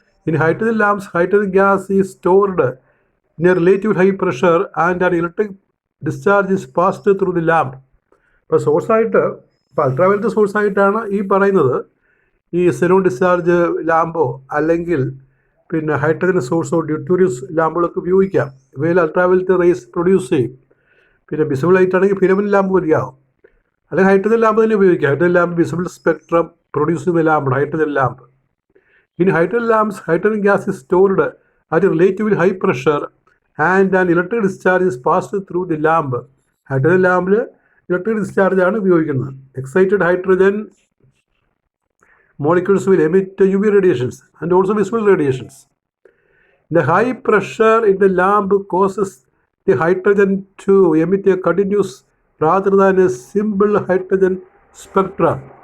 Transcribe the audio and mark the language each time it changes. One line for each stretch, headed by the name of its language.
English: In hydrogen lamps, hydrogen gas is stored in a relatively high pressure and an electric discharge is passed through the lamp.
Malayalam: ഇപ്പോൾ സോഴ്സായിട്ട് ഇപ്പോൾ ultraviolet സോഴ്സായിട്ടാണ് ഈ പറയുന്നത് ഈ Zenon discharge ലാമ്പോ അല്ലെങ്കിൽ പിന്നെ hydrogen സോഴ്സോ ഡ്യൂട്ടൂരിയസ് ലാമ്പുകളൊക്കെ ഉപയോഗിക്കാം. ഇവയിൽ അൾട്രാവയലറ്റ് റേസ് പ്രൊഡ്യൂസ് ചെയ്യും. പിന്നെ വിസിബിൾ ലൈറ്റ് ആണെങ്കിൽ ഫിലമെന്റ് ലാമ്പ് മതിയാവും, അല്ലെങ്കിൽ ഹൈഡ്രജൻ ലാമ്പ് തന്നെ ഉപയോഗിക്കാം. Hydrogen lamp visible spectrum produce ചെയ്യുന്ന ലാമ്പാണ് hydrogen lamp.
English: In hydrogen lamps, hydrogen gas is stored at relatively high pressure and an electric discharge is passed through the lamp.
Malayalam: Hydrogen ലാമ്പിൽ electric discharge ആണ് ഉപയോഗിക്കുന്നത്.
English: Excited hydrogen molecules will emit UV radiations and also visible radiations. The high pressure in the lamp causes the hydrogen to emit a continuous rather than a simple hydrogen spectrum.